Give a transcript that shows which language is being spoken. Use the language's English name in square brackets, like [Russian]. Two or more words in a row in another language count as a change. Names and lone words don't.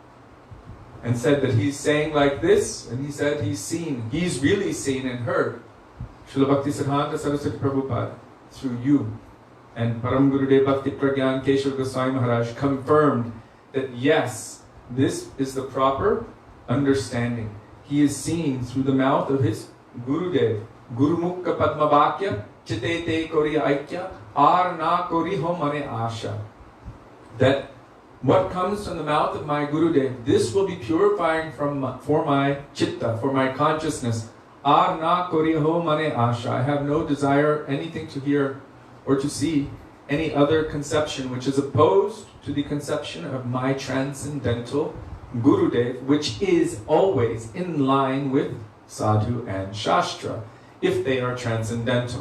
[English] And said that he's saying like this, and he said he's really seen and heard Srila Bhakti Siddhanta Saraswati Prabhupada through you. And Param Gurudev Bhakti Pragyan Keshav Goswami Maharaj confirmed that yes, this is the proper understanding. He is seen through the mouth of his Gurudev. [Bangla] গুরু মুখ পদ্ম বাক্য চিত্তে তে করি ঐক্য আর না করি হ মনে আশা. [English] That what comes from the mouth of my Gurudev, this will be purifying for my chitta, for my consciousness. [Bangla] আর না করি হ মনে আশা. [English] I have no desire anything to hear or to see any other conception which is opposed to the conception of my transcendental Gurudev, which is always in line with sadhu and shastra, if they are transcendental.